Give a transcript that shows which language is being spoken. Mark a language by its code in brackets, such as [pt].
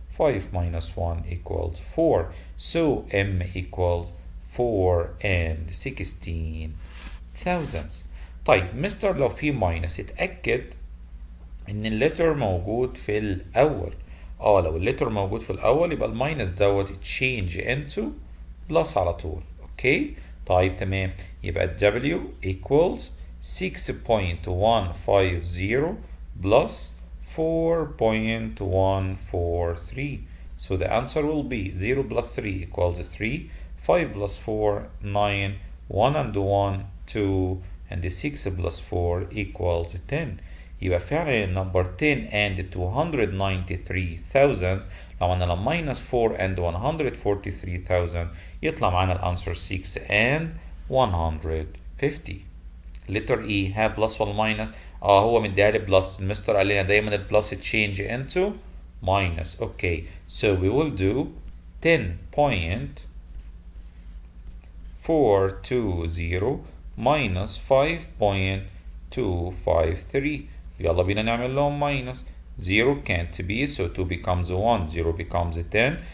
[en] 5 minus 1 equals 4. So m equals 4 and 16 thousandths. [ar] طيب مستر لو في ماينس اتأكد ان اللتر موجود في الاول. لو اللتر موجود في الاول يبقى الماينس دوت تشينج انتو بلس على طول. اوكي طيب تمام. يبقى [en] W equals 6.150 plus 4.143. So the answer will be 0 plus 3 equals 3. 5 plus 4 9. 1 and 1 2. And the 6 plus 4 equals 10. [ar] يبقى فعلا النمبر 10 and 293,000. لو عملنا [en] minus 4 and 143,000 [ar] يطلع معانا الانسر 6 and 150. letter E ها بلس ولا ماينس؟ هو مديها لي بلس. المستر قال لنا دايما البلس تشينج انتو ماينس. [en] Okay so we will do 10.420 minus 5.253. [ar] يلا بينا نعمل لهم ماينس. [en] 0 can't be, so 2 becomes 1, 0 becomes 10.